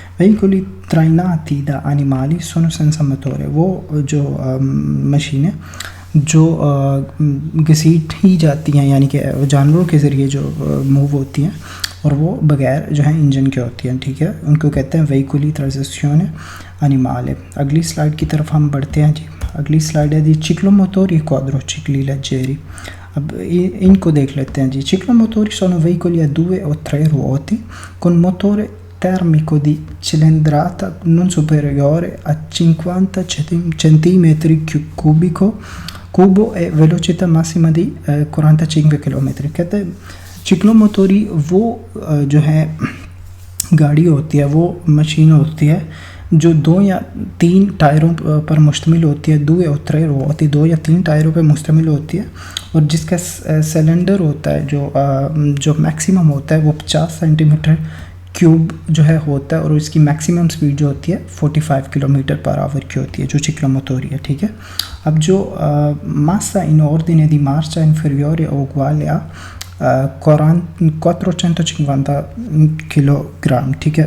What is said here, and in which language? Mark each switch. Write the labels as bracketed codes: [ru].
[it] veicoli trainati da animali sono senza motore, [hi] वो जो मशीनें जो घसीट ही जाती हैं, यानी कि जानवरों के ज़रिए जो मूव होती हैं और वो बगैर जो है इंजन के होती हैं, ठीक है, उनको कहते हैं veicoli trazione animale। अगली स्लाइड की तरफ हम बढ़ते हैं जी। अगली स्लाइड है जी चिक्लोमोटोरी क्वाड्रो चिकली लेजेरी। अब इनको देख लेते हैं जी। [it] चिक्लोमोटोरी sono veicoli a 2 o 3 ruote con motore termico di cilindrata non superiore a 50 centimetri cubo e velocità massima di 45 km। [hi] कहते हैं चिक्लोमोटोरी वो जो है गाड़ी होती है, वो मशीन होती है जो 2 या 3 टायरों पर मुश्तमिल होती है, 2 या 3 होती है, 2 या 3 टायरों पर मुश्तमिल होती है, और जिसका सिलेंडर होता है जो मैक्सिमम होता है वो 50 सेंटीमीटर क्यूब जो है होता है, और इसकी मैक्सिमम स्पीड जो होती है 45 किलोमीटर पर आवर की होती है, जो ciclomotori है, ठीक है। अब जो [it] massa in ordine di marcia inferiore o uguale a [hi] 450 kilogram, ठीक है।